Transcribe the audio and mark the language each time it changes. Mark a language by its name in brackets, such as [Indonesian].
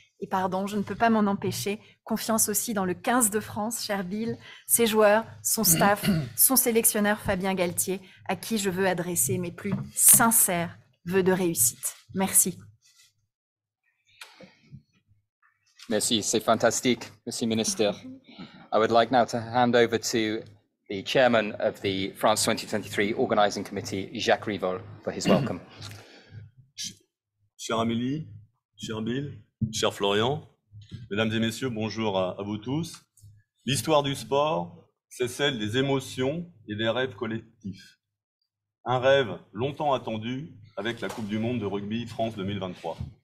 [French] Et pardon, je ne peux pas m'en empêcher. Confiance aussi dans le 15 de France, cher Bill, ses joueurs, son staff, son sélectionneur Fabien Galtier, à qui je veux adresser mes plus sincères vœux de réussite. Merci. Merci, c'est fantastique. Merci, Minister. [English] I would like now to hand over to the chairman of the France 2023 Organising Committee, Jacques Rivol, for his welcome. [French] Chère Amélie, cher Bill, cher Florian, mesdames et messieurs, bonjour à vous tous. L'histoire du sport, c'est celle des émotions et des rêves collectifs. Un rêve longtemps attendu avec la Coupe du Monde de rugby France 2023.